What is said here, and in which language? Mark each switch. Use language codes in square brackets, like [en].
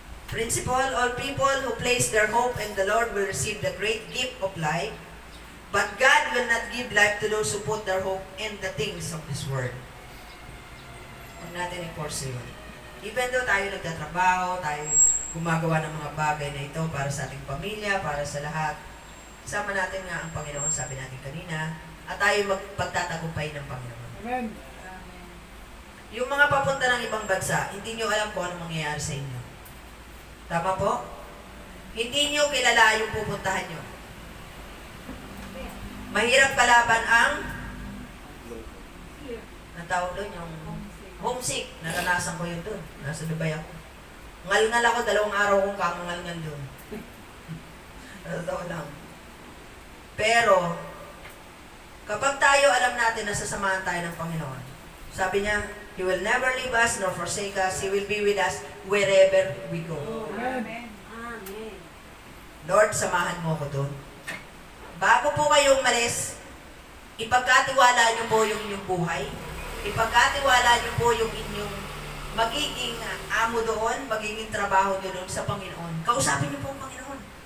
[en] Principle, all people who place their hope in the Lord will receive the great gift of life, but God will not give life to those who put their hope in the things of this world. [tl] Huwag natin i-force yun. Even though tayo nagtatrabaho, tayo gumagawa ng mga bagay na ito para sa ating pamilya, para sa lahat, sama natin nga ang Panginoon, sabi natin kanina, at tayo magpagtatagumpay ng Panginoon. Amen. Yung mga papunta ng ibang bansa, hindi nyo alam kung anong mangyayari sa inyo. Tama po? Hindi nyo kilala yung pupuntahan nyo. Mahirap kalaban ang tawag doon, yung homesick. Naranasan ko yun doon. Nasa Dubai ako. Ngal-ngal ako, 2 araw kong kamangal-ngal doon. Totoo lang. Pero, kapag tayo alam natin na sasamahan tayo ng Panginoon, sabi niya, [en] He will never leave us nor forsake us. He will be with us wherever we go. Amen. Amen. [tl] Lord, samahan mo ko doon. Bago po kayong umalis, ipagkatiwala niyo po yung inyong buhay. Ipagkatiwala niyo po yung inyong magiging amo doon, magiging trabaho niyo doon sa Panginoon. Kausapin niyo po ang Panginoon.